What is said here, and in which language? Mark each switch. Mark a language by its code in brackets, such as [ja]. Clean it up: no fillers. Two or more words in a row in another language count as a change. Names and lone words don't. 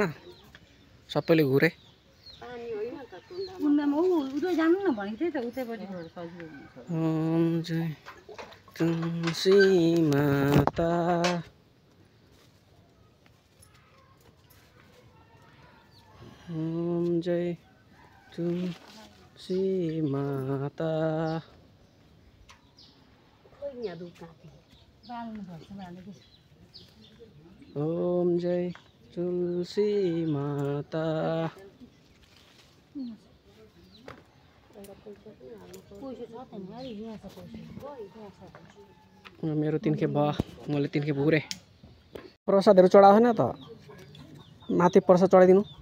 [ne] सबैले घुरे। जानु न भनेको थिएँ त उतैपट्टि सजिलो हुन्छ। ओम जय तुलसी माता, ओम जय तुलसी माता। ओम जय तुलसी माता। मेरो 3 खेप भयो, मैले 3 खेप घुरे। प्रसादहरू चढाएको छैन त? माथि प्रसाद चढाइदिनु।